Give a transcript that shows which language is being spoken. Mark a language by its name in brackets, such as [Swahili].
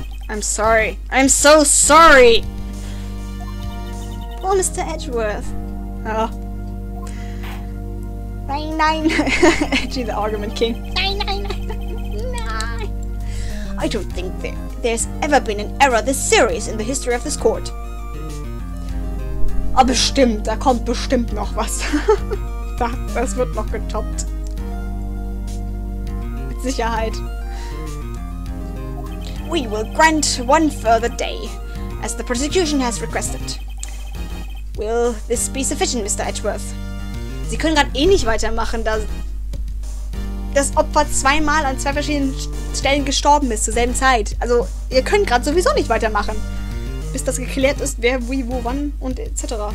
[English] I'm sorry. I'm so sorry! Poor Mr. Edgeworth. Oh. Nine, nine. Actually, the argument king. Nine, nine, nine, nine. I don't think there's ever been an error this serious in the history of this court. [German] Aber bestimmt, da kommt bestimmt noch was. Das wird noch getoppt. Mit Sicherheit. [English] We will grant 1 further day, as the prosecution has requested. Will this be sufficient, Mr. Edgeworth? [German] Sie können gerade eh nicht weitermachen, da das Opfer 2-mal an 2 verschiedenen Stellen gestorben ist zur selben Zeit. Also, ihr könnt gerade sowieso nicht weitermachen, bis das geklärt ist, wer, wie, wo, wann und etc.